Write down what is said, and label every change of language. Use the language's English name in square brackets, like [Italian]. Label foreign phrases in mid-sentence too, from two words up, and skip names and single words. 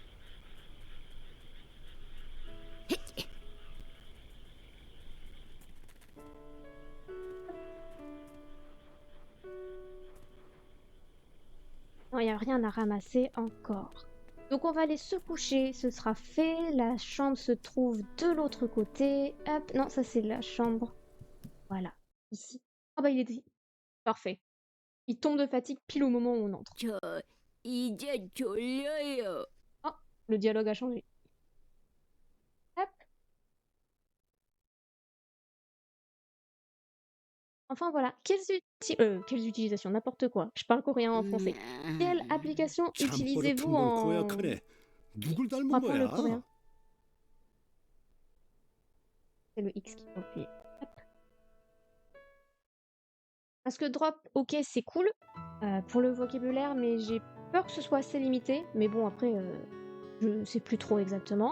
[French] Non, il n'y a rien à ramasser encore. Donc on va aller se coucher, ce sera fait. La chambre se trouve de l'autre côté. Hop, non, ça c'est la chambre. Voilà, ici. Ah bah il est... Parfait. Il tombe de fatigue pile au moment où on entre. [Korean] 저 이제 졸려요. [French] Oh, le dialogue a changé. Hop. Enfin voilà, quelles utilisations, n'importe quoi. Je parle coréen en français. Quelle application utilisez-vous en... [Korean] 누굴 닮은 [French] pour apprendre le [Korean] 거야? [French] coréen? C'est le X qu'il faut appuyer. Hop. Parce que drop, ok, c'est cool pour le vocabulaire, mais j'ai peur que ce soit assez limité. Mais bon, après, je sais plus trop exactement.